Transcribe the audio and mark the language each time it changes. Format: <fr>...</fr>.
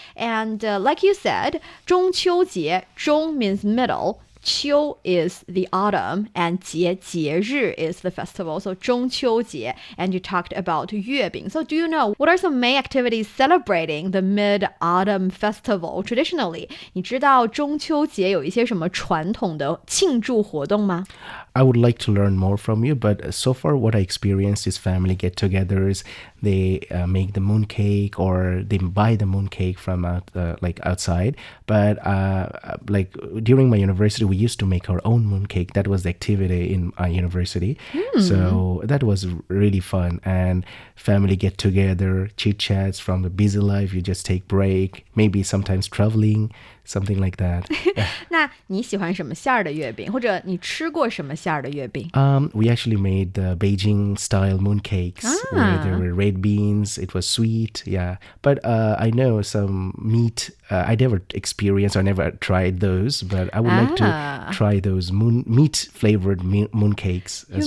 <en>And like you said, 中秋节, 中 means middle, 秋 is the autumn, and 节日 is the festival. So 中秋节, and you talked about 月饼. So do you know what are some main activities celebrating the Mid-Autumn Festival traditionally?</en> <zh>你知道中秋节有一些什么传统的庆祝活动吗？</zh> <en>I would like to learn more from you, but so far what I experienced is family get-togethers. They make the mooncake, or they buy the mooncake from outside. But like during my university, we used to make our own mooncake. That was the activity in my university. So that was really fun. And family get-together, chit-chats from the busy life. You just take break, maybe sometimes traveling. something like that.</en> <zh>那你喜欢什么馅儿的月饼，或者你吃过什么馅儿的月饼？</zh> <en>We actually made the Beijing style mooncakes where there were red beans. It was sweet, yeah. But I know some meat. I never experienced or never tried those, but I would like to try those meat flavored mooncakes as</en>